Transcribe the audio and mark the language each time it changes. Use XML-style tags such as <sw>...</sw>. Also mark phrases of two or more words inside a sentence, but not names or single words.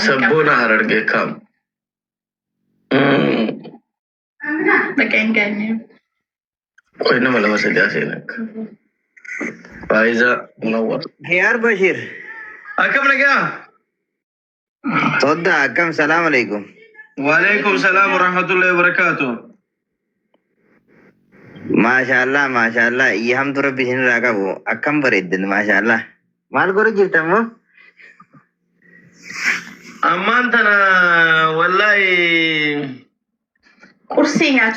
<om>Sabboona Harargee kam. Bakka hin geenye. Qoy nama lama sadii seenaa akka. Faayiza Munawwar. Khiyar Bashir. Akkam nagaa. Todda akkam</om> <ar>سلام عليكم. وعليكم السلام ورحمة الله وبركاته.</ar> <om>Maashaallah yamtu rabbi sin raqabu akkam bareeddan maashaallah maal godhu jirtamoo ammaan tana wallahi qursii nyaachuu</om>